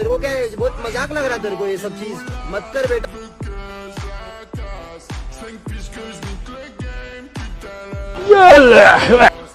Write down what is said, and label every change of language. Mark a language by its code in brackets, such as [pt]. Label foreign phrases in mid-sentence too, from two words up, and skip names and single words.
[hi] तेरे को क्या है, बहुत मजाक लग रहा है तेरे को ये सब चीज मत कर बेटा. [fr] 5 piges que je nique le game, putain. Yalla.